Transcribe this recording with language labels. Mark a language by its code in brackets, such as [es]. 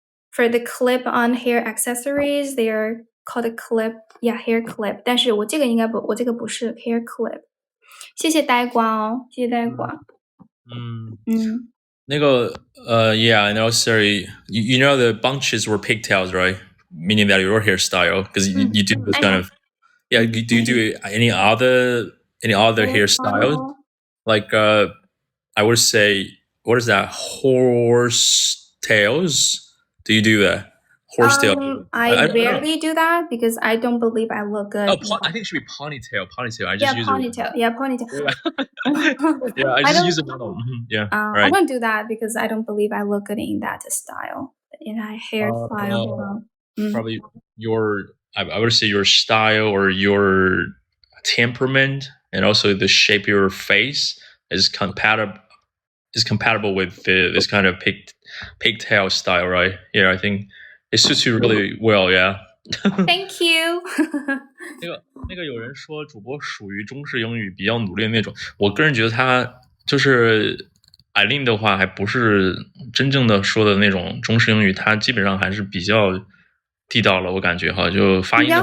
[en] For the clip on hair accessories, they are called a clip. Yeah, hair clip. [zh] 但是我这个不是 hair clip. 谢谢呆瓜哦，谢谢呆瓜。 [en] 那个sorry, you know the bunches were pigtails, right? Meaning that your hairstyle, because you do this kind of do you do any other hairstyle? Like I would say, what is that? Horse tails? Do you do that? horsetail. I don't know. rarely do that because I don't believe I look good. I think it should be ponytail. I just use ponytail. Yeah, ponytail. Yeah, I just use a model. Yeah, right. I don't do that because I don't believe I look good in that style, in that hairstyle. Probably I would say your style or your temperament, and also the shape of your face is compatible with this kind of pigtail style, right? Yeah, I think it suits you really well. Yeah. Thank you. [zh] 那个有人说主播属于中式英语比较努力的那种，我个人觉得他就是Aileen的话，还不是真正的说的那种中式英语，他基本上还是比较地道了，我感觉哈，就发音的话，